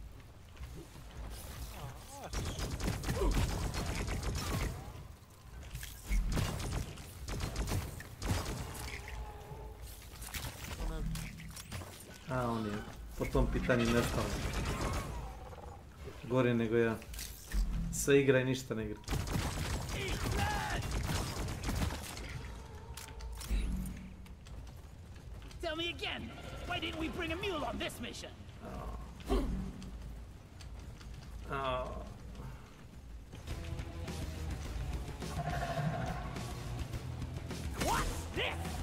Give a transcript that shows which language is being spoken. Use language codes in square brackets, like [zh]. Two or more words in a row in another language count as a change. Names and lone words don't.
[hr] A, on je po tom pitanju nestao. Gore nego ja. Sve igra i ništa ne igra. [en] Tell me again, why didn't we bring a mule on this mission? What's this?